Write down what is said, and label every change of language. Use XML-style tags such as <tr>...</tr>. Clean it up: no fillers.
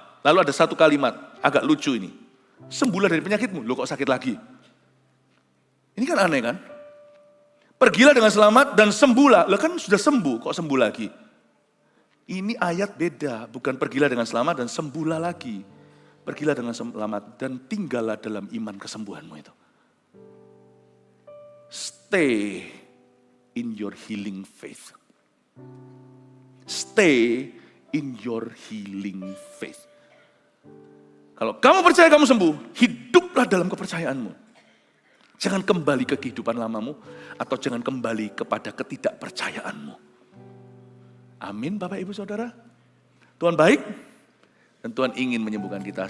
<id>Lalu ada satu kalimat, agak lucu ini. Sembuhlah dari penyakitmu. Loh kok sakit lagi? Ini kan aneh kan? Pergilah dengan selamat dan sembuhlah. Loh kan sudah sembuh, kok sembuh lagi? Ini ayat beda, bukan pergilah dengan selamat dan sembuhlah lagi. Pergilah dengan selamat dan tinggallah dalam iman kesembuhanmu itu.</id> <en>Stay in your healing faith. Stay in your healing faith.</en> <id>Kalau kamu percaya kamu sembuh, hiduplah dalam kepercayaanmu. Jangan kembali ke kehidupan lamamu atau jangan kembali kepada ketidakpercayaanmu. Amin Bapak Ibu Saudara. Tuhan baik. Dan Tuhan ingin menyembuhkan kita.</id>